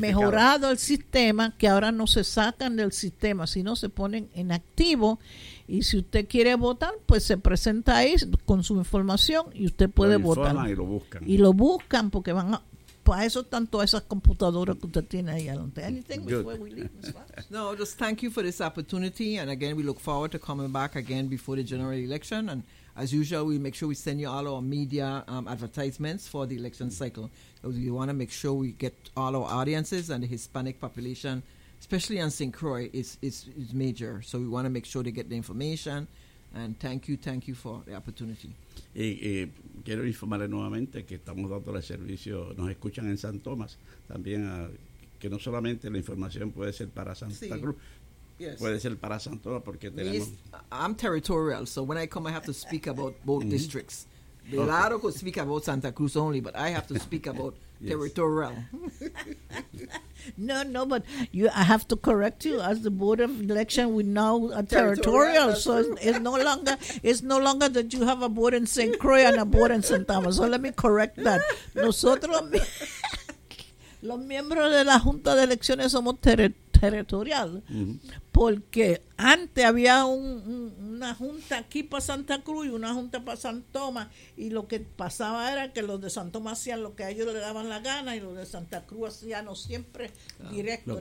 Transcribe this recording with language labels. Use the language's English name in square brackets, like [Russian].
[Spanish] Mejorado el sistema, que ahora no se sacan del sistema, sino se ponen en activo. Y si usted quiere votar, pues se presenta ahí con su información y usted puede votar. Y lo buscan. Y lo buscan porque van a... Para eso están todas esas computadoras que usted tiene ahí. [English] Anything before we leave, Ms. Fox? No, just thank you for this opportunity. And again, we look forward to coming back again before the general election. And as usual, we make sure we send you all our media advertisements for the election cycle. Because we want to make sure we get all our audiences and the Hispanic population, especially on St. Croix, is major. So we want to make sure they get the information. And thank you for the opportunity. [Spanish] Y quiero informarle nuevamente que estamos dando el servicio, nos escuchan en San Tomás, también que no solamente la información puede ser para Santa Cruz, puede ser para San Tomás porque tenemos... [English] I'm territorial, so when I come I have to speak about both districts. [Spanish] Claro que [English] speak about Santa Cruz only, but I have to speak about territorial. No, but I have to correct you. As the Board of Election, we now are territorial. So it's no longer that you have a board in St. Croix and a board in St. Thomas. So let me correct that. [Spanish] Nosotros, los miembros de la Junta de Elecciones, somos territorial. Porque antes había una junta aquí para Santa Cruz y una junta para San Tomás, y lo que pasaba era que los de San Tomás hacían lo que a ellos le daban la gana y los de Santa Cruz hacían no siempre directo.